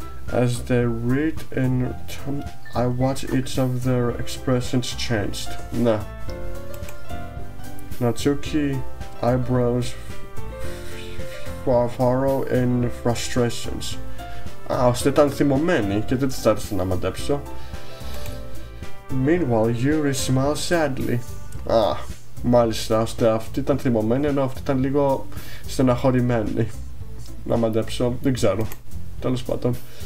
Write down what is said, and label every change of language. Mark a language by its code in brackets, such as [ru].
[en] As they read in turn, I watch each of their expressions changed. Nah. Natsuki eyebrows furrow in frustrations. [el] Ώστε ήταν θυμωμένη και δεν της άρεσε να μαντέψω. [en] Meanwhile, Yuri smiles sadly. [el] Μάλιστα, ώστε αυτή ήταν θυμωμένη ενώ αυτή ήταν λίγο στεναχωρημένη. Να μαντέψω, δεν ξέρω. Τέλος πάντων.